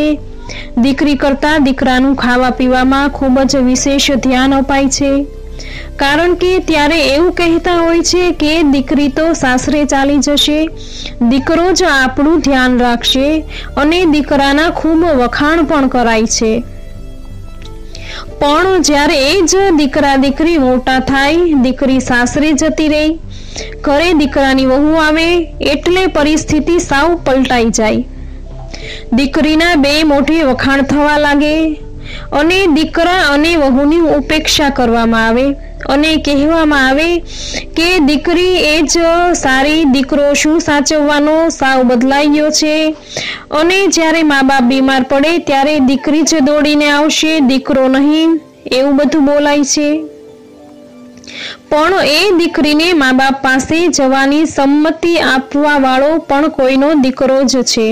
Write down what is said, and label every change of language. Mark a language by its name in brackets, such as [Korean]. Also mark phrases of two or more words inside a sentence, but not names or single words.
[Gujarati] દીકરી કરતા દીકરાનું ખાવા પીવામાં ખૂબ જ વિશેષ ધ્યાન અપાય છે, કારણ કે ત્યારે એવું કહેતા હોય છે કે દીકરી તો સાસરે ચાલી જશે, દીકરો જ આપણું ધ્યાન રાખશે અને દીકરાના ખૂબ વખાણ પણ કરાય છે। પણ જ્યારે એ જ દીકરા દીકરી મોટા થાય, દીકરી સાસરે જતી રહી, ઘરે દીકરાની વહુ આવે એટલે પરિસ્થિતિ સાવ પલટાઈ જાય। દીકરીના બે મોઢે વખાણ થવા લાગે અને દીકરા અને વહુની ઉપેક્ષા કરવામાં આવે અને કહેવામાં આવે કે દીકરી એ જ સારી, દીકરો શું સાચવવાનો, સાવ બદલાઈ ગયો છે। અને જ્યારે માં બાપ બીમાર પડે ત્યારે દીકરી જ દોડીને આવશે, દીકરો નહીં, એવું બધું બોલાય છે। પણ એ દીકરીને માં બાપ પાસે જવાની સંમતિ આપવા વાળો પણ કોઈનો દીકરો જ છે।